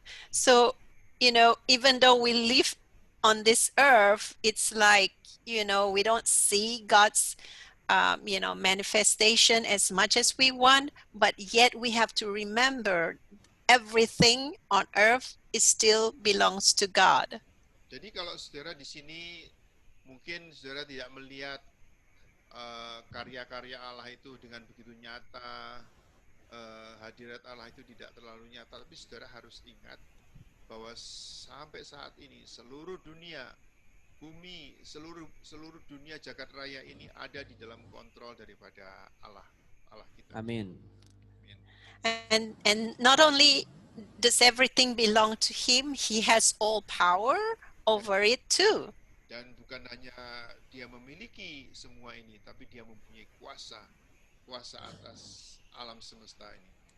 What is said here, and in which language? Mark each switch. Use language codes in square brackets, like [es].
[en] So, even though we live on this earth, it's like, we don't see God's, manifestation as much as we want, but yet we have to remember everything on earth is still belongs to God. [id] Jadi kalau saudara di sini mungkin saudara tidak melihat karya-karya Allah itu dengan begitu nyata, hadirat Allah itu tidak terlalu nyata, tapi saudara harus ingat bahwa sampai saat ini seluruh dunia, bumi, seluruh dunia jagat raya ini ada di dalam kontrol daripada Allah kita. Amin. [en] And not only does everything belong to him, he has all power over it too. [id] Dan bukan hanya dia memiliki semua ini, tapi dia mempunyai kuasa atas alam semesta ini.